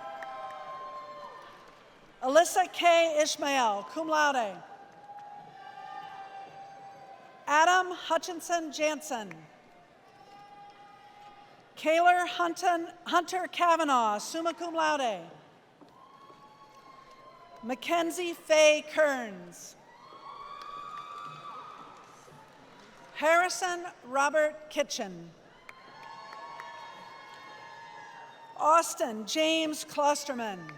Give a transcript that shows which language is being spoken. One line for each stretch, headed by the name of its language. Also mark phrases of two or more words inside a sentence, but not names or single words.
English: Alyssa K. Ishmael,
Latin: cum laude.
English: Adam Hutchinson Jansen. Kaylor Hunter Kavanaugh,
Latin: summa cum laude.
English: Mackenzie Faye Kearns. Harrison Robert Kitchen. Austin James Klosterman.